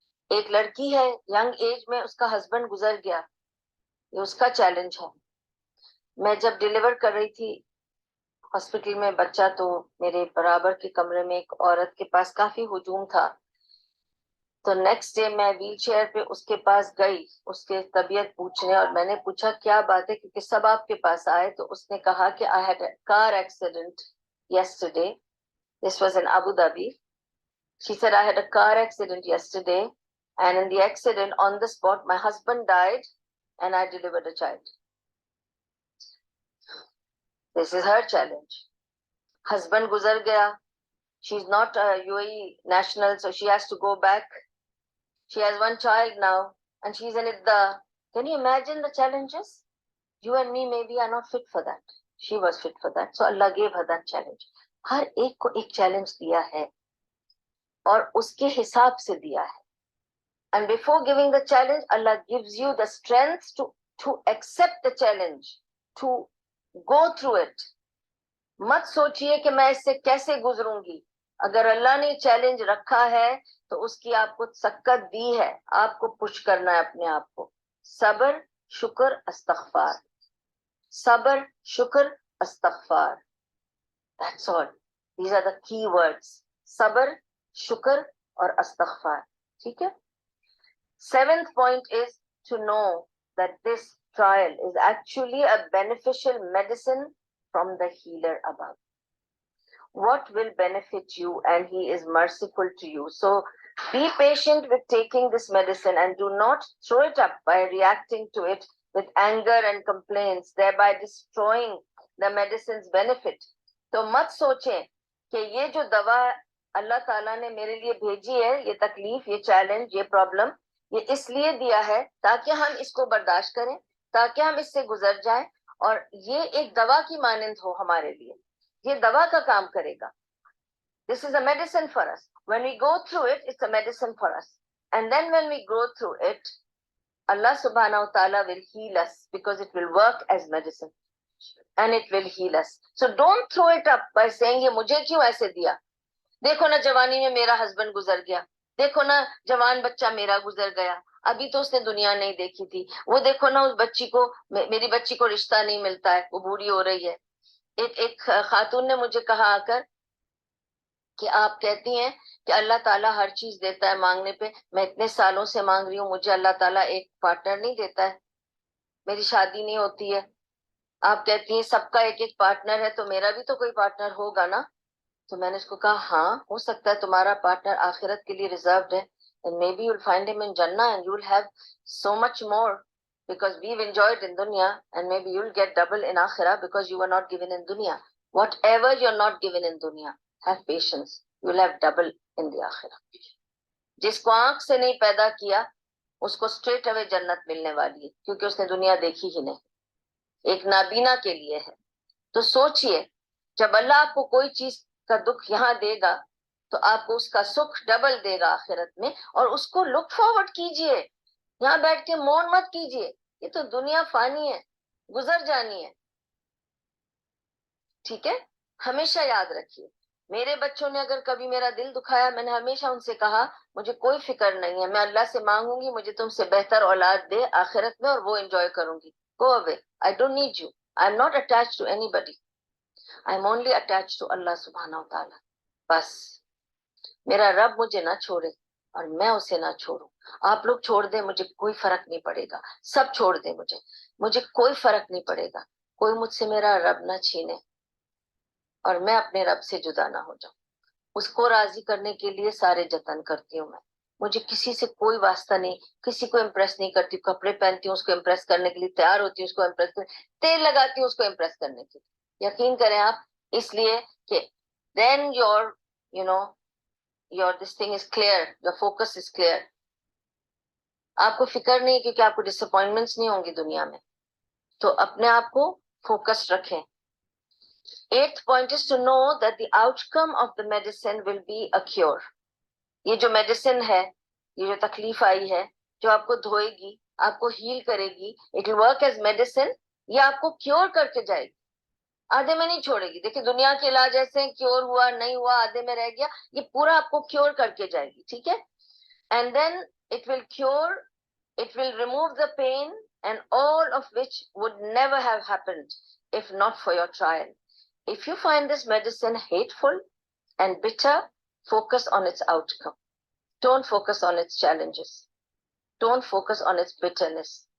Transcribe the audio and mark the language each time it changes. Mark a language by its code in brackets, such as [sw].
[ur] ایک لڑکی ہے ینگ ایج میں، اس کا ہسبینڈ گزر گیا، یہ اس کا چیلنج ہے۔ میں جب ڈیلیور کر رہی تھی ہاسپٹل میں بچہ، تو میرے برابر کے کمرے میں ایک عورت کے پاس کافی ہجوم تھا، تو نیکسٹ ڈے میں ویل چیئر پہ اس کے پاس گئی، اس کے طبیعت پوچھنے، اور میں نے پوچھا کیا بات ہے، کیونکہ سب آپ کے پاس آئے، تو اس نے کہا کہ [en] I had a car accident yesterday. This was in Abu Dhabi. She said, I had a car accident yesterday, and in the accident, on the spot, my husband died, and I delivered a child. This is her challenge. Husband [ur] guzar gaya. [en] She's not a UAE national, so she has to go back. She has one child now, and she's in Idda. Can you imagine the challenges? You and me maybe are not fit for that. She was fit for that. So Allah gave her that challenge. [ur] ہر ایک کو ایک challenge دیا ہے اور اس کے حساب سے دیا ہے. [en] And before giving the challenge, Allah gives you the strength to accept the challenge, to go through it. [ur] مت سوچئے کہ میں اس سے کیسے گزروں گی. اگر اللہ نے چیلنج رکھا ہے تو اس کی آپ کو سکت دی ہے، آپ کو پش کرنا ہے اپنے آپ کو. صبر، شکر، استغفار. صبر، شکر، استغفار. [en] That's all. These are the key words. [ur] صبر، شکر اور استغفار. ٹھیک ہے. [en] Seventh point is to know that this trial is actually a beneficial medicine from the healer above. What will benefit you, and he is merciful to you. So be patient with taking this medicine, and do not throw it up by reacting to it with anger and complaints, thereby destroying the medicine's benefit. [ur] تو مت سوچیں کہ یہ جو دوا اللہ تعالیٰ نے میرے لیے بھیجی ہے، یہ تکلیف، یہ چیلنج، یہ پرابلم، یہ اس لیے دیا ہے تاکہ ہم اس کو برداشت کریں، تاکہ ہم اس سے گزر جائیں، اور یہ ایک دوا کی مانند ہو ہمارے لیے، یہ دوا کا کام کرے گا. [en] This is a medicine for us. When we go through it, it's a medicine for us. And then when we go through it, Allah subhanahu wa ta'ala will heal us, because it will work as medicine. And it will heal us. So don't throw it up by saying [ur] یہ مجھے کیوں ایسے دیا. دیکھو نا جوانی میں میرا ہسبینڈ گزر گیا، دیکھو نا جوان بچہ میرا گزر گیا، ابھی تو اس نے دنیا نہیں دیکھی تھی، وہ دیکھو نا اس بچی کو، میری بچی کو رشتہ نہیں ملتا ہے، وہ بوڑھی ہو رہی ہے. ایک خاتون نے مجھے کہا آ کر کہ آپ کہتی ہیں کہ اللہ تعالیٰ ہر چیز دیتا ہے مانگنے پہ، میں اتنے سالوں سے مانگ رہی ہوں، مجھے اللہ تعالیٰ ایک پارٹنر نہیں دیتا ہے، میری شادی نہیں ہوتی ہے. آپ کہتی ہیں سب کا ایک ایک پارٹنر ہے، تو میرا بھی تو کوئی پارٹنر ہوگا نا. تو میں نے اس کو کہا ہاں ہو سکتا ہے تمہارا پارٹنر آخرت کے لیے ریزروڈ ہے، [en] and maybe you'll find him in Jannah and you'll have so much more because we've enjoyed in dunya, and maybe you'll get double in akhirah because you were not given in dunya. Whatever you're not given in dunya, have patience, you'll have double in the akhirah. [ur] جس کو آنکھ سے نہیں پیدا کیا اس کو straight away جنت ملنے والی ہے، کیونکہ اس نے دنیا دیکھی ہی نہیں. ایک نابینا کے لیے ہے. تو سوچئے جب اللہ آپ کو کوئی چیز کا دکھ یہاں دے گا تو آپ کو اس کا سکھ ڈبل دے گا آخرت میں، اور اس کو لک فارورڈ کیجئے. یہاں بیٹھ کے مون مت کیجئے، یہ تو دنیا فانی ہے، گزر جانی ہے. ٹھیک ہے. ہمیشہ یاد رکھیے، میرے بچوں نے اگر کبھی میرا دل دکھایا، میں نے ہمیشہ ان سے کہا مجھے کوئی فکر نہیں ہے، میں اللہ سے مانگوں گی مجھے تم سے بہتر اولاد دے آخرت میں، اور وہ انجوائے کروں گی. [en] Go away. I don't need you. I'm not attached to anybody. I'm only attached to Allah subhanahu wa ta'ala. [ur] بس میرا رب مجھے نہ چھوڑے اور میں اسے نہ چھوڑوں. آپ لوگ چھوڑ دیں مجھے کوئی فرق نہیں پڑے گا، سب چھوڑ دیں مجھے کوئی فرق نہیں پڑے گا. کوئی مجھ سے میرا رب نہ چھینے اور میں اپنے رب سے جدا نہ ہو جاؤں. اس کو راضی کرنے کے لیے سارے جتن کرتی ہوں میں. مجھے کسی سے کوئی واسطہ نہیں، کسی کو امپریس نہیں کرتی. کپڑے پہنتی ہوں اس کو امپریس کرنے کے لیے، تیار ہوتی ہوں اس کو امپریس کرنے، تیل لگاتی ہوں اس کو امپریس کرنے کے لیے. یقین کریں آپ، اس لیے کہ [en] then your this thing is clear, your focus is clear. [ur] آپ کو فکر نہیں کیونکہ آپ کو ڈس اپوائنٹمنٹس نہیں ہوں گی دنیا میں. تو اپنے آپ کو فوکس رکھیں. [en] Eighth point is to know that the outcome of the medicine will be a cure. [ur] یہ جو میڈیسن ہے, یہ جو تکلیف آئی ہے, جو آپ کو دھوئے گی, آپ کو ہیل کرے گی, [en] It will work as medicine. [ur] یہ آپ کو کیور کر کے جائے گی, آدھے میں نہیں چھوڑے گی. دیکھیں دنیا کے علاج ایسے ہیں, کیور ہوا نہیں ہوا, آدھے میں رہ گیا, یہ پورا آپ کو کیور کر کے جائے گی. ٹھیک ہے, [en] And then it will cure, it will remove the pain, and all of which would never have happened if not for your trial. If you find this medicine hateful and bitter, focus on its outcome. Don't focus on its challenges. Don't focus on its bitterness.